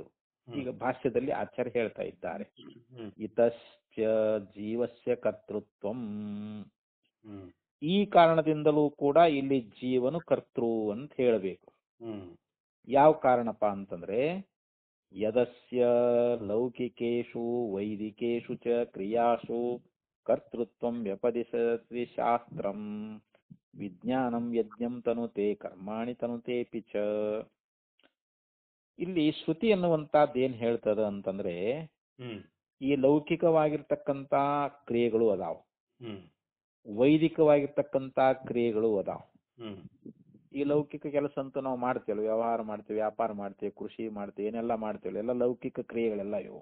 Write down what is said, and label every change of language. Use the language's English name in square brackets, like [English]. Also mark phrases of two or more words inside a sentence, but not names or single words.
[Kannada] ಈಗ ಭಾಷ್ಯದಲ್ಲಿ ಆಚಾರ್ಯ ಹೇಳ್ತಾ ಇದ್ದಾರೆ, [Sanskrit] ಇತಶ್ಚ ಜೀವಸ್ಯ ಕರ್ತೃತ್ವಂ, [Kannada] ಈ ಕಾರಣದಿಂದಲೂ ಕೂಡ ಇಲ್ಲಿ ಜೀವನು ಕರ್ತೃ ಅಂತ ಹೇಳಬೇಕು. ಯಾವ ಕಾರಣಪ್ಪ ಅಂತಂದ್ರೆ [Sanskrit] ಯದಸ್ಯ ಲೌಕಿಕೇಶು ವೈದಿಕೇಶು ಚ ಕ್ರಿಯಾಸು ಕರ್ತೃತ್ವಂ ವ್ಯಪದಿಶತಿ ಶಾಸ್ತ್ರಂ ವಿಜ್ಞಾನಂ ಯಜ್ಞಂ ತನುತೆ ಕರ್ಮಾಣಿ ತನುತೇಪಿ ಚ. [Kannada] ಇಲ್ಲಿ ಶ್ರುತಿ ಅನ್ನುವಂಥದ್ದು ಏನ್ ಹೇಳ್ತದ ಅಂತಂದ್ರೆ ಹ್ಮ್ ಈ ಲೌಕಿಕವಾಗಿರ್ತಕ್ಕಂಥ ಕ್ರಿಯೆಗಳು ಅದಾವ, ಹ್ಮ್ ವೈದಿಕವಾಗಿರ್ತಕ್ಕಂಥ ಕ್ರಿಯೆಗಳು ಅದಾವ. ಹ್ಮ್ ಈ ಲೌಕಿಕ ಕೆಲಸ ಅಂತೂ ನಾವು ಮಾಡ್ತೇವೆ, ವ್ಯವಹಾರ ಮಾಡ್ತೇವೆ, ವ್ಯಾಪಾರ ಮಾಡ್ತೇವೆ, ಕೃಷಿ ಮಾಡ್ತೇವೆ, ಏನೆಲ್ಲ ಮಾಡ್ತೇವೆ, ಎಲ್ಲ ಲೌಕಿಕ ಕ್ರಿಯೆಗಳೆಲ್ಲ ಇವು.